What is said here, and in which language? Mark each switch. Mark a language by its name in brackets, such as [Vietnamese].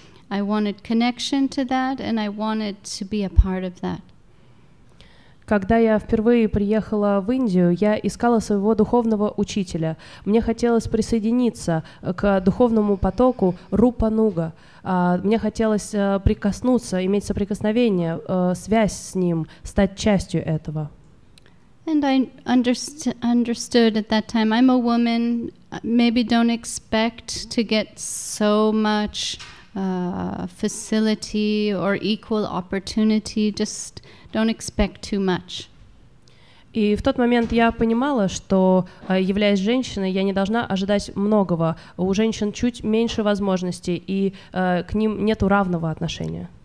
[English] I wanted connection to that, and I wanted to be a part of that. [Russian] Когда я впервые приехала в Индию, я искала своего духовного учителя. Мне хотелось присоединиться к духовному потоку Рупануга. Мне хотелось прикоснуться, иметь соприкосновение, связь с ним, стать частью этого. [English] And I understood at that time, I'm a woman, maybe don't expect to get so much facility or equal opportunity, just don't expect too much. [Russian] И в тот момент я понимала, что, являясь женщиной, я не должна ожидать многого. У женщин чуть меньше возможностей, и к ним нету равного отношения.